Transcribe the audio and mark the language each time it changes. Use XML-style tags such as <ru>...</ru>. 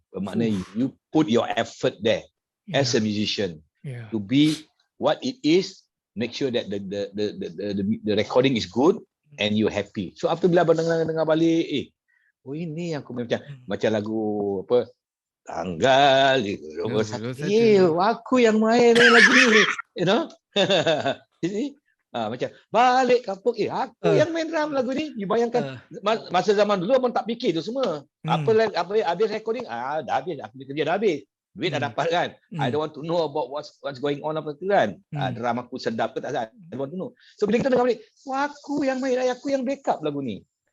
<ms>Bermakna</ms> <en>you put your effort there as a musician to be what it is. Make sure that the recording is good and you happy. So after</en> <ms>bila abang dengar balik, ini yang aku macam lagu apa, Tanggal 21. Aku yang main lagu ni.</ms> <en>You know?</en> <ms>Jadi, macam balik kampung. Aku yang main drum lagu ni. You bayangkan, masa zaman dulu abang tak fikir tu semua. Apa habis recording, dah habis. Aku kerja dah habis. Duit dah dapat kan.</ms> <en>I don't want to know about what's going on</en> <ms>apa tu kan. Drum aku sedap ke tak sedap.</ms> <en>I don't want to know.</en> <ms>So bila kita dengar balik, aku yang main, aku yang backup lagu ni.</ms>